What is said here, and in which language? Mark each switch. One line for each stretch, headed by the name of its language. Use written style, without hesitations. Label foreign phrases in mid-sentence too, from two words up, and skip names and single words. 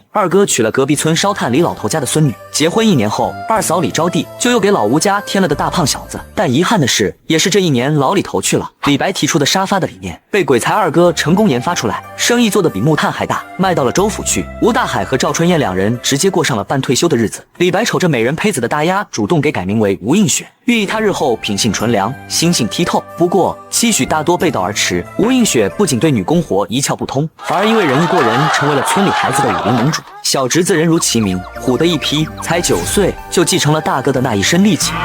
Chinese: 二哥娶了隔壁村燒炭李老頭家的孫女，結婚1年後，二嫂李招娣就又給老吳家添了個大胖小子。但遺憾的是，也是這1年老李頭去了，李白提出的沙發的理念被鬼才二哥成功研發出來，生意做得比木炭還大，賣到了州府去。吳大海和趙春燕2人直接過上了半退休的日子。李白瞅着美人胚子的大丫，主動給改名為吳映雪，寓意他日後品性純良，心性剔透。不過期許大多背道而馳，吳映雪不僅對女工活一竅不通，反而因為仁義過人，成為了村裡孩子的武林盟主。小侄子人如其名，虎的一匹，才9歲就繼承了大哥的那一身力氣。